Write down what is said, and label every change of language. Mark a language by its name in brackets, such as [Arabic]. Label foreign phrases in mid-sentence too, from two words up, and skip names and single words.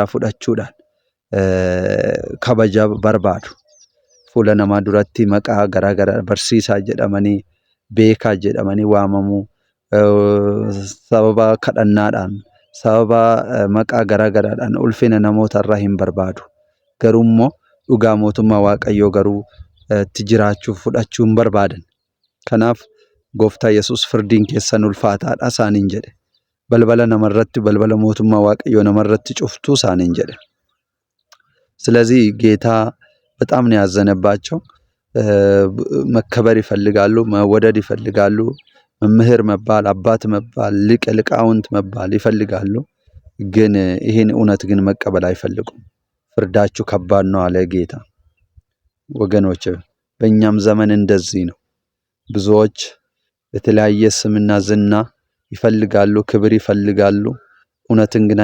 [Oromo] fudhachuudhaan kabaja barbaadu fuula namaa duratti maqaa garaagaraa barsiisaa jedhamanii beekaa jedhamanii waamamuu sababa kadhannaadhaan sababa maqaa garaagaraadhaan ulfina namoota irraa hin barbaadu garuu immoo dhugaa mootummaa waaqayyoo garuu tijiraachuuf fudhachuu hin barbaadan kanaaf gooftaa Yesuus firdiin keessan ulfaataadha isaaniin jedhe balbala namarratti balbala mootummaa waaqayyoo namarratti cuftuu isaaniin jedhe ስለዚህ [Amharic] ጌታ በጣም ነው ያዘነባቸው መከበር ይፈልጋሉ መወደድ ይፈልጋሉ መምህር መባል አባት መባል ሊቃውንት መባል ይፈልጋሉ ግን ይሄን እውነት ግን መቀበል አይፈልጉም ፍርዳችሁ ከባድ ነው አለ ጌታ ወገኖች በእኛም ዘመን እንደዚህ ነው ብዙዎች በተለያየ ስምና ዝና ይፈልጋሉ ክብር ይፈልጋሉ እውነትን